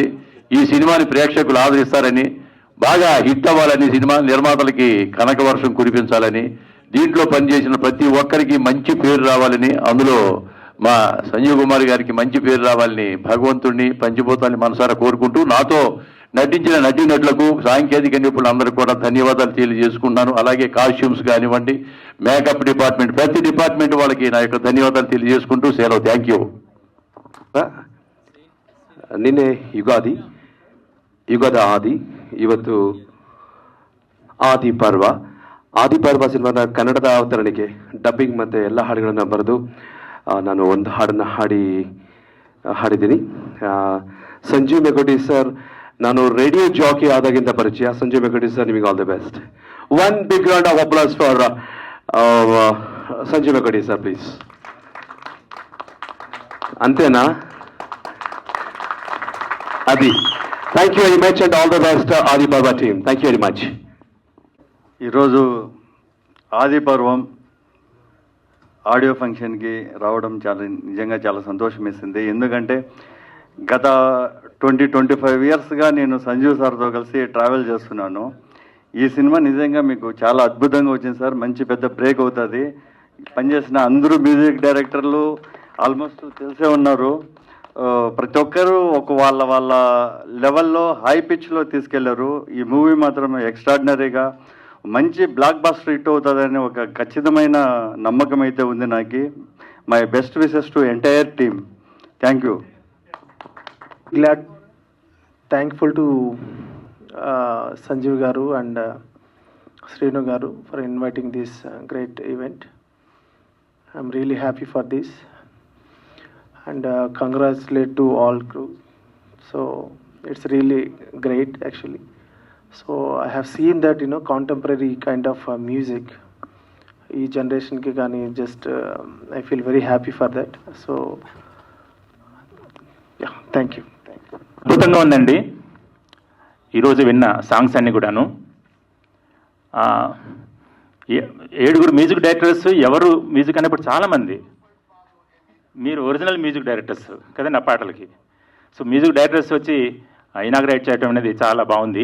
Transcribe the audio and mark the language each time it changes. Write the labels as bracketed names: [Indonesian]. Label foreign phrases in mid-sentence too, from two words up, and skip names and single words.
[Telugu] ఈ సినిమాని ప్రేక్షకులు ఆదరిస్తారని, బాగా హిట్ అవ్వాలని, సినిమా నిర్మాతలకి కనక వర్షం కురిపించాలని, దీంట్లో పనిచేసిన ప్రతి ఒక్కరికి మంచి పేరు రావాలని, అందులో మా సంజీవ్ కుమార్ గారికి మంచి పేరు రావాలని భగవంతుడిని, పంచభూతాన్ని మనసారా కోరుకుంటూ, నాతో నటించిన నటీనటులకు, సాంకేతిక నిపుణులందరికీ కూడా ధన్యవాదాలు తెలియజేసుకుంటున్నాను. అలాగే కాస్ట్యూమ్స్ కానివ్వండి, మేకప్ డిపార్ట్మెంట్, ప్రతి డిపార్ట్మెంట్ వాళ్ళకి నా యొక్క ధన్యవాదాలు తెలియజేసుకుంటూ సెలవు. [English] Thank you. [Kannada] ನಿನ್ನೆ ಯುಗದ ಆದಿ, ಇವತ್ತು ಆದಿಪರ್ವ ಸಿನಿಮಾದ ಕನ್ನಡದ ಅವತರಣಿಕೆ, ಡಬ್ಬಿಂಗ್ ಮತ್ತು ಎಲ್ಲ ಹಾಡುಗಳನ್ನು ಬರೆದು ನಾನು ಒಂದು ಹಾಡನ್ನು ಹಾಡಿದ್ದೀನಿ. ಸಂಜೀವ್ ಮೆಗೋಟಿ ಸರ್, ನಾನು [English] radio jockey [Kannada] ಆದಾಗಿಂದ ಪರಿಚಯ. ಸಂಜೀವ್ ಮೆಗೋಟಿ ಸರ್, ನಿಮಗೆ [English] all the best. One big round of applause for Sanjeev Megoti sir, please. [Telugu] అంతేనా? అది. [English] Thank you very much and all the best Adiparva team. Thank you very much. [Telugu] ఈరోజు ఆదిపర్వం [English] audio functionki [Telugu] రావడం నిజంగా చాలా సంతోషం వేసింది. ఎందుకంటే గత 20-25 ఇయర్స్గా నేను సంజీవ్ సార్తో కలిసి ట్రావెల్ చేస్తున్నాను. ఈ సినిమా నిజంగా మీకు చాలా అద్భుతంగా వచ్చింది సార్. మంచి పెద్ద బ్రేక్ అవుతుంది. పనిచేసిన అందరూ మ్యూజిక్ డైరెక్టర్లు ఆల్మోస్ట్ తెలిసే ఉన్నారు. ప్రతి ఒక్కరూ వాళ్ళ లెవెల్లో హై పిచ్లో తీసుకెళ్లారు. ఈ మూవీ మాత్రం ఎక్స్ట్రాడినరీగా మంచి [English] blockbuster hit [Telugu] అవుతుందని ఒక ఖచ్చితమైన నమ్మకం అయితే ఉంది నాకు. [English] My best wishes to entire team. Thank you. Thankful to Sanjeev Garu and Srinu Garu for inviting this great event. I'm really happy for this and congratulate to all crew. So it's really great actually. So I have seen that contemporary kind of music [Telugu] ఈ జనరేషన్ కి గాని [English] just I feel very happy for that. So yeah, thank you. [Telugu] అద్భుతంగా ఉందండి. ఈరోజు విన్న సాంగ్స్ అన్నీ కూడాను. 7 [English] music directors. [Telugu] ఎవరు మ్యూజిక్ అనేప్పుడు చాలామంది మీరు [English] original music directors [Telugu] కదండి ఆ పాటలకి. [English] so music directors [Telugu] వచ్చి ఇనాగ్రేట్ చేయడం అనేది చాలా బాగుంది.